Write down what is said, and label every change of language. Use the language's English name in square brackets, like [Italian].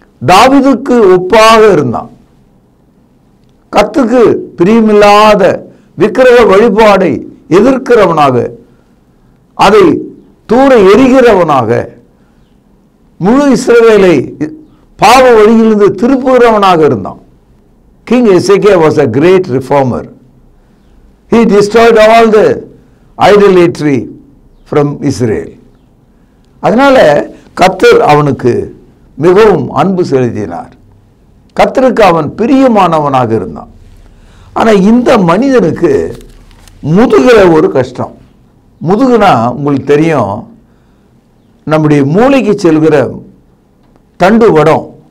[Tamil] தாவீதுக்கு ஒப்பாக இருந்தான். கர்த்தருக்கு பிரியமில்லாத விக்கிரக வழிபாடை எதிர்க்கிறவனாக, அதை தூர எரிகிறவனாக, முழு இஸ்ரவேலை பாவ வழியிலிருந்து திருப்புகிறவனாக இருந்தான். [English] King Hezekiah was a great reformer. He destroyed all the idolatry from Israel. [Tamil] அதனால கர்த்தர் அவனுக்கு மிகவும் அன்பு செலுத்தினார். கர்த்தருக்கு அவன் பிரியமானவனாக இருந்தான். ஆனால் இந்த மனிதனுக்கு முதுகிற ஒரு கஷ்டம். முதுகுனா உங்களுக்கு தெரியும், நம்முடைய மூளைக்கு செல்கிற தண்டு வடம்.